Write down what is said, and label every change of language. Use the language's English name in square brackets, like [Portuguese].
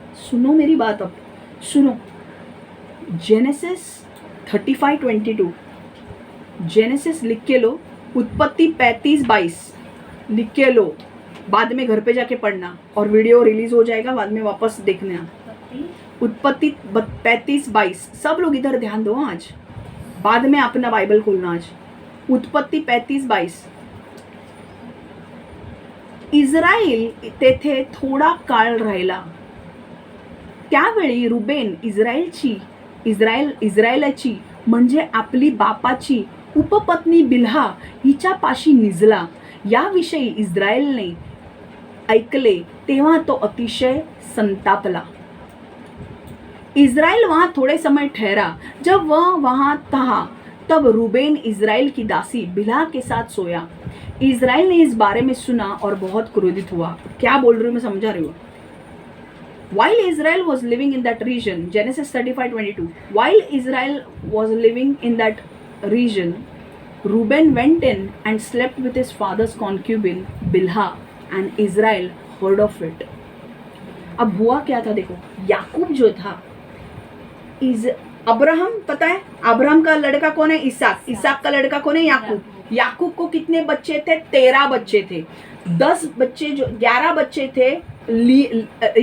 [Hindi] सुनो मेरी बात, अब सुनो। जेनेसिस 35:22, जेनेसिस लिख के लो, उत्पत्ति 35:22 लिख के लो, बाद में घर पे जाके पढ़ना और वीडियो रिलीज हो जाएगा, बाद में वापस देखना। उत्पत्ति 35:22, सब लोग इधर ध्यान दो आज, बाद में अपना बाइबल खोलना आज। [Marathi] उत्पत्ति 35:22, इस्रायल तेथे थोडा काळ राहिला, त्यावेळी रुबेन इस्रायलाची म्हणजे आपली बापाची उपपत्नी बिल्हा हिच्यापाशी निजला। याविषयी इस्रायलने ऐकले तेव्हा तो अतिशय संतापला। [Hindi] इस्राइल वहां थोड़े समय ठहरा, जब वह वहां था तब रूबेन इस्राइल की दासी बिल्हा के साथ सोया। इस्राइल ने इस बारे में सुना और बहुत क्रोधित हुआ। क्या बोल रही हूँ मैं, समझा रही हूँ। [English] While Israel was living in that region, Genesis 35:22, while Israel was living in that region, Reuben went in and slept with his father's concubine Bilhah, and Israel heard of it. [Hindi] अब हुआ क्या था देखो, याकूब जो था इज अब्राहम, पता है Abraham का लड़का कौन है? इसाक। इसाक का लड़का कौन है? याकूब। याकूब को कितने बच्चे थे? 13 बच्चे थे। 10 बच्चे जो 11 बच्चे थे।